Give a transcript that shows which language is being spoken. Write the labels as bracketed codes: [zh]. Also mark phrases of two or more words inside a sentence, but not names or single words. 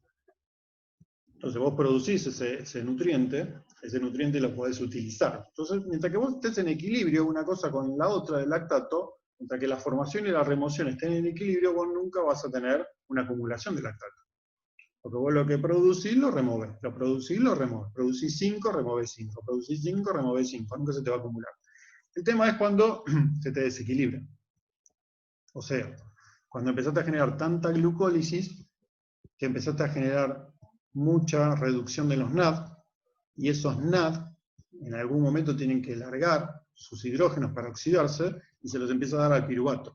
[es] Entonces vos producís ese nutriente lo podés utilizar. Entonces, mientras que vos estés en equilibrio una cosa con la otra del lactato, mientras que la formación y la remoción estén en equilibrio, vos nunca vas a tener una acumulación de lactato. Porque vos lo que producís lo removés, lo producís, lo removés. Producís 5, removés 5. Producís 5, removés 5. Nunca se te va a acumular. El tema es cuando se te desequilibra. O sea, cuando empezaste a generar tanta glucólisis, que empezaste a generar mucha reducción de los NAD, y esos NAD en algún momento tienen que largar sus hidrógenos para oxidarse, y se los empieza a dar al piruvato.